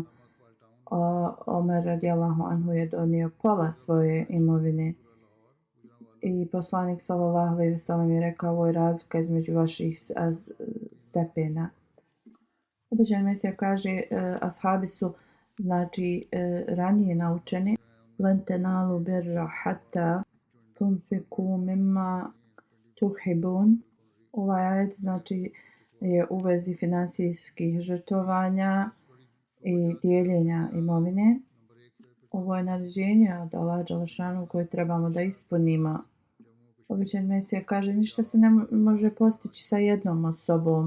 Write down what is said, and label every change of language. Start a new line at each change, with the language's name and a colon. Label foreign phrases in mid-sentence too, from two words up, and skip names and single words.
Bosnian: Omer
Arabic: رضي الله عنه
Bosnian: je donio pola svoje imovine. I poslanik
Arabic: صلى الله عليه وسلم
Bosnian: je rekao: ovo je razlika između vaših stepena. Obećani Mesija kaže: ashabi su znači ranije naučeni:
Arabic: لن تنالوا البر حتى تنفقوا مما تحبون.
Bosnian: Ovaj ajet znači je u vezi financijskih žrtvovanja i dijeljenja imovine. Ovo je naređenje od Allaha dželešanu koje trebamo da ispunimo. Obećani Mesija kaže: ništa se ne može postići sa jednom osobom.